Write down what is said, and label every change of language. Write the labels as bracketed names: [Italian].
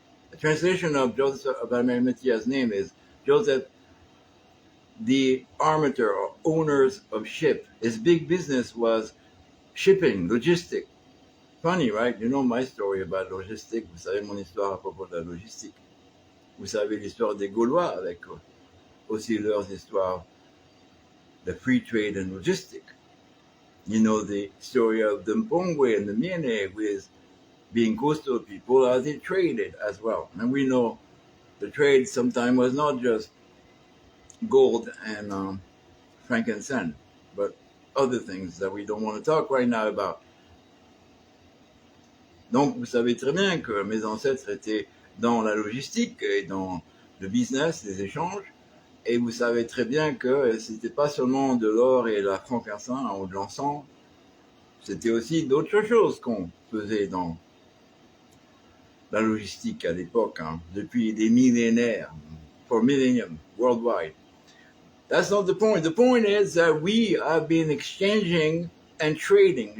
[English] The translation of Joseph of Arimathea's name is Joseph the armator, or owners of ship. His big business was shipping, logistic. Funny, right? You know my story about logistic. [French] Vous savez mon histoire à propos de la logistique. Vous savez l'histoire des Gaulois avec aussi leurs histoires de [English] free trade and logistic. You know the story of the Mpongwe and the Miene with being coastal people as they traded as well. And we know the trade sometimes was not just gold and frankincense, but other things that we don't want to talk right now about. [French] Donc vous savez très bien que mes ancêtres étaient dans la logistique et dans le business, les échanges, et vous savez très bien que c'était pas seulement de l'or et la frankincense ou de l'encens, c'était aussi d'autres choses qu'on faisait dans la logistique à l'époque, hein, depuis des millénaires, [English] for millennium, worldwide. That's not the point. The point is that we have been exchanging and trading.